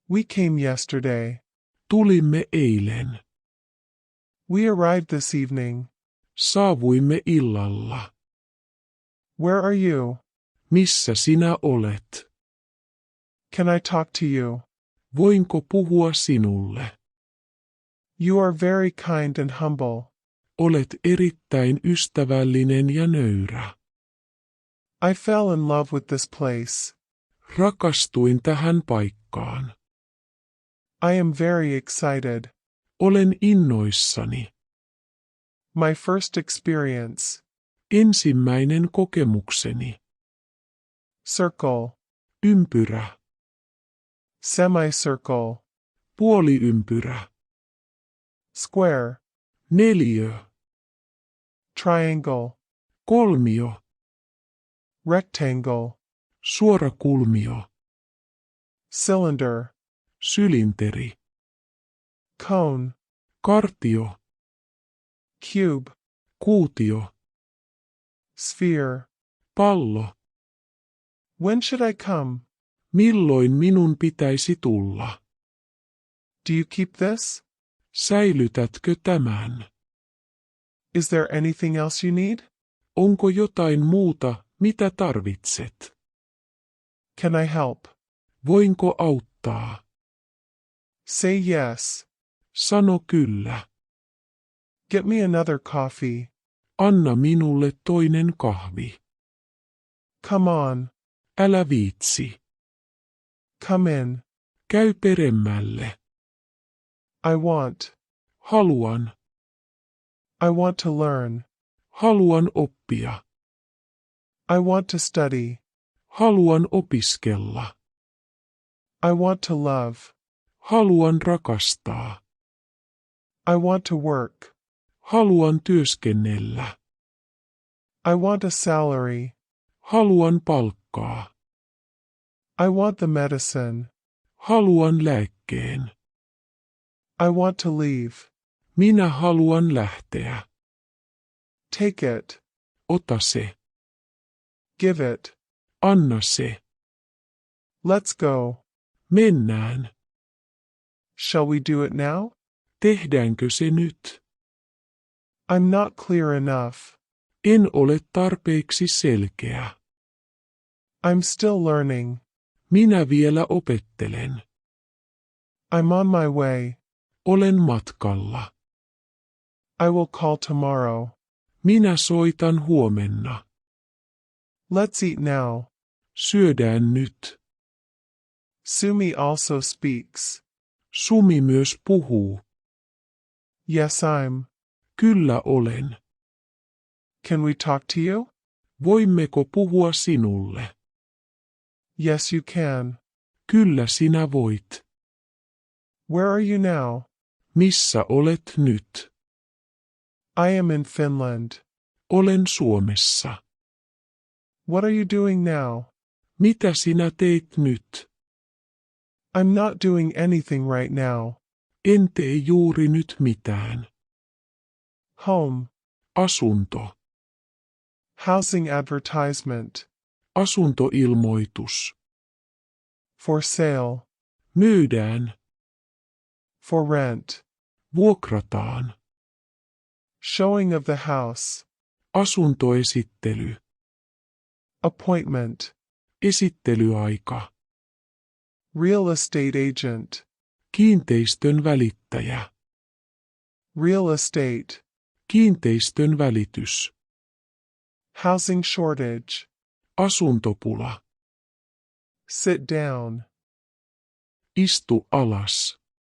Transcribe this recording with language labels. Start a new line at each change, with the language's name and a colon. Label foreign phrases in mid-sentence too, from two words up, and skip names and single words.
English: We came yesterday.
Finnish: Tulimme eilen.
English: We arrived this evening.
Finnish: Saavuimme illalla.
English: Where are you?
Finnish: Missä sinä olet?
English: Can I talk to you?
Finnish: Voinko puhua sinulle?
English: You are very kind and humble.
Finnish: Olet erittäin ystävällinen ja nöyrä.
English: I fell in love with this place.
Finnish: Rakastuin tähän paikkaan.
English: I am very excited.
Finnish: Olen innoissani.
English: My first experience.
Finnish: Ensimmäinen kokemukseni.
English: Circle.
Finnish: Ympyrä.
English: Semicircle.
Finnish: Puoliympyrä.
English: Square.
Finnish: Neliö.
English: Triangle.
Finnish: Kolmio.
English: Rectangle.
Finnish: Suorakulmio.
English: Cylinder.
Finnish: Sylinteri.
English: Cone.
Finnish: Kartio.
English: Cube.
Finnish: Kuutio.
English: Sphere.
Finnish: Pallo.
English: When should I come?
Finnish: Milloin minun pitäisi tulla?
English: Do you keep this?
Finnish: Säilytätkö tämän?
English: Is there anything else you need?
Finnish: Onko jotain muuta, mitä tarvitset?
English: Can I help?
Finnish: Voinko auttaa?
English: Say yes.
Finnish: Sano kyllä.
English: Get me another coffee.
Finnish: Anna minulle toinen kahvi.
English: Come on.
Finnish: Älä viitsi.
English: Come in.
Finnish: Käy peremmälle.
English: I want.
Finnish: Haluan.
English: I want to learn.
Finnish: Haluan oppia.
English: I want to study.
Finnish: Haluan opiskella.
English: I want to love.
Finnish: Haluan rakastaa.
English: I want to work.
Finnish: Haluan työskennellä.
English: I want a salary.
Finnish: Haluan palkkaa.
English: I want the medicine.
Finnish: Haluan lääkkeen.
English: I want to leave.
Finnish: Minä haluan lähteä.
English: Take it.
Finnish: Ota se.
English: Give it.
Finnish: Anna se.
English: Let's go.
Finnish: Mennään.
English: Shall we do it now?
Finnish: Tehdäänkö se nyt?
English: I'm not clear enough.
Finnish: En ole tarpeeksi selkeä.
English: I'm still learning.
Finnish: Minä vielä opettelen.
English: I'm on my way.
Finnish: Olen matkalla.
English: I will call tomorrow.
Finnish: Minä soitan huomenna.
English: Let's eat now.
Finnish: Syödään nyt.
English: Sumi also speaks.
Finnish: Sumi myös puhuu.
English: Yes, I'm.
Finnish: Kyllä olen.
English: Can we talk to you?
Finnish: Voimmeko puhua sinulle?
English: Yes, you can.
Finnish: Kyllä sinä voit.
English: Where are you now?
Finnish: Missä olet nyt?
English: I am in Finland.
Finnish: Olen Suomessa.
English: What are you doing now?
Finnish: Mitä sinä teet nyt?
English: I'm not doing anything right now.
Finnish: En tee juuri nyt mitään.
English: Home.
Finnish: Asunto.
English: Housing advertisement.
Finnish: Asuntoilmoitus.
English: For sale.
Finnish: Myydään.
English: For rent.
Finnish: Vuokrataan.
English: Showing of the house.
Finnish: Asuntoesittely.
English: Appointment.
Finnish: Esittelyaika.
English: Real estate agent.
Finnish: Kiinteistön välittäjä.
English: Real estate.
Finnish: Kiinteistön välitys.
English: Housing shortage.
Finnish: Asuntopula.
English: Sit down.
Finnish: Istu alas.